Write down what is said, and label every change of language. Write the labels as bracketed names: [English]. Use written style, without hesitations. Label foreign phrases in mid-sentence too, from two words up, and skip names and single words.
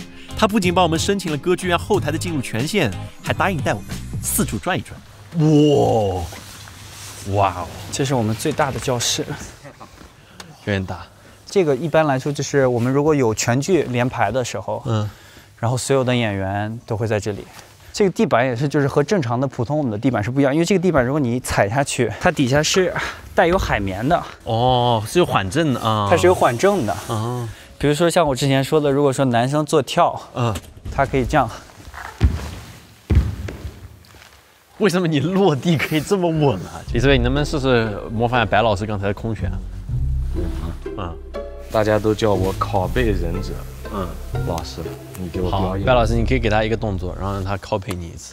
[Chinese] 他不僅幫我們申請了歌劇院後台的進入權限，還答應帶我們四處轉一轉。哇哦！這是我們最大的教室，有點大。這個一般來說就是我們如果有全劇連排的時候，然後所有的演員都會在這裡。這個地板也是，就是和正常的普通我們的地板是不一樣，因為這個地板如果你踩下去，它底下是帶有海綿的。哦，是有緩震的啊，它是有緩震的啊。比如說像我之前說的，如果說男生做跳，他可以這樣。為什麼你落地可以這麼穩啊？李思維，你能不能試試模仿白老師剛才的空拳？大家都叫我拷貝忍者。老師，你給我表演。白老師，你可以給他一個動作，然後讓他 copy 你一次。